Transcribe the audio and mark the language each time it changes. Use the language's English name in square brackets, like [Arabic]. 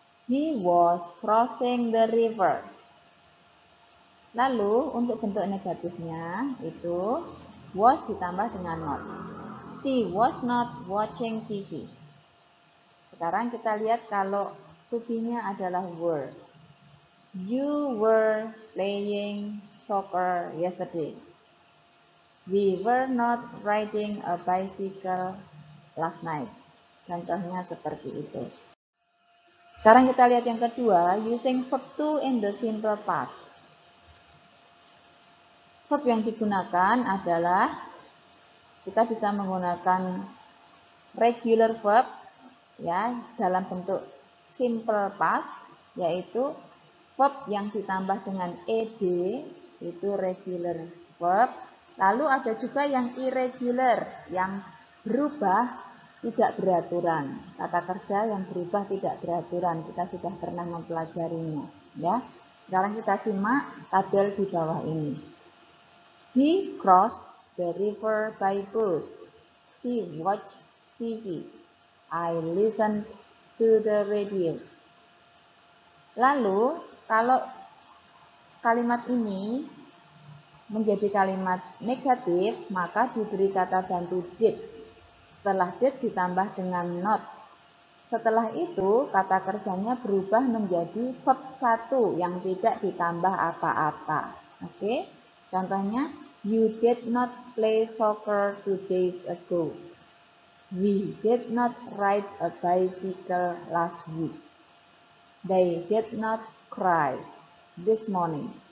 [English] He was crossing the river. [Indonesian] Lalu untuk bentuk negatifnya itu was ditambah dengan not. [English] She was not watching TV. [Indonesian] Sekarang kita lihat kalau to be-nya adalah were. [English] You were playing soccer yesterday. We were not riding a bicycle last night. [Indonesian] Contohnya seperti itu. Sekarang kita lihat yang kedua, [English] using verb to in the simple past. [Indonesian] Verb yang digunakan adalah kita bisa menggunakan regular verb, ya, dalam bentuk simple past, yaitu verb yang ditambah dengan ed, itu regular verb. Lalu ada juga yang irregular, yang berubah tidak beraturan. Kata kerja yang berubah tidak beraturan, kita sudah pernah mempelajarinya, ya. Sekarang kita simak tabel di bawah ini. [English] He crossed the river by boat. She watched TV. I listened to the radio. [Indonesian] Lalu, kalau kalimat ini menjadi kalimat negatif, maka diberi kata bantu did. Setelah did ditambah dengan not. Setelah itu, kata kerjanya berubah menjadi verb 1 yang tidak ditambah apa-apa. Oke? [English] Contohnya, you did not play soccer 2 days ago. We did not ride a bicycle last week. They did not cry this morning.